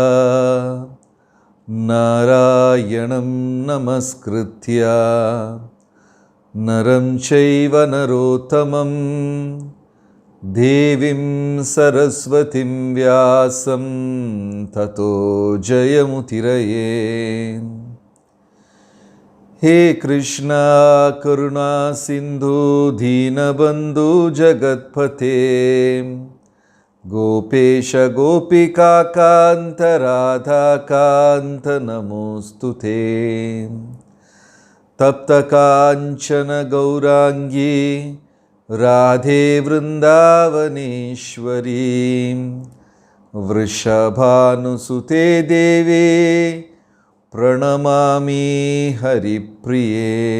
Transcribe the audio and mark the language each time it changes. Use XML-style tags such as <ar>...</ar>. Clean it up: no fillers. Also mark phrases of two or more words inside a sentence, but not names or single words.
<sa>नारायणम् नमस्कृत्य नरम् चैव नरोत्तमम् देवीम् सरस्वतीम् व्यासम् ततो जयमुदीरये. हे कृष्णा करुणा सिंधु दीनबंधु जगत्पते गोपेश गोपिका कांत राधा कांत नमोस्तुते. तप्त कांचन गौरांगी राधे वृंदावनेश्वरी वृषभानुसुते देवे प्रणमामि हरिप्रिये.</sa>